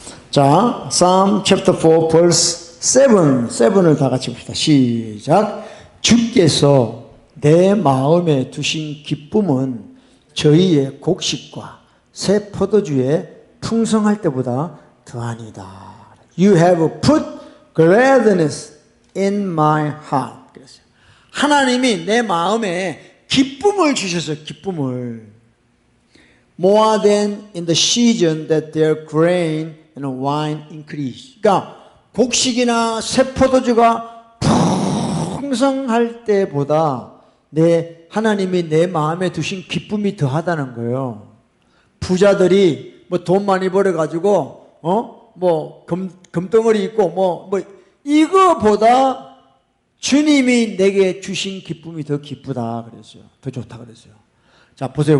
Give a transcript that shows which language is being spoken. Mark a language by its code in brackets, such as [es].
[ko] 자, Psalm chapter 4 verse 7을 다 같이 봅시다. 시작. 주께서 내 마음에 두신 기쁨은 저희의 곡식과 새 포도주에 풍성할 때보다 더하니다. [en] You have put gladness in my heart. [ko] 그랬어요. 하나님이 내 마음에 기쁨을 주셨어요. 기쁨을. [en] More than in the season that their grain and wine increase. [ko] 그러니까 곡식이나 새 포도주가 풍성할 때보다 하나님이 내 마음에 두신 기쁨이 더하다는 거예요. 부자들이 뭐 돈 많이 벌어가지고 뭐 금덩어리 있고 이거보다 주님이 내게 주신 기쁨이 더 기쁘다 그랬어요. 더 좋다 그랬어요. 자 보세요.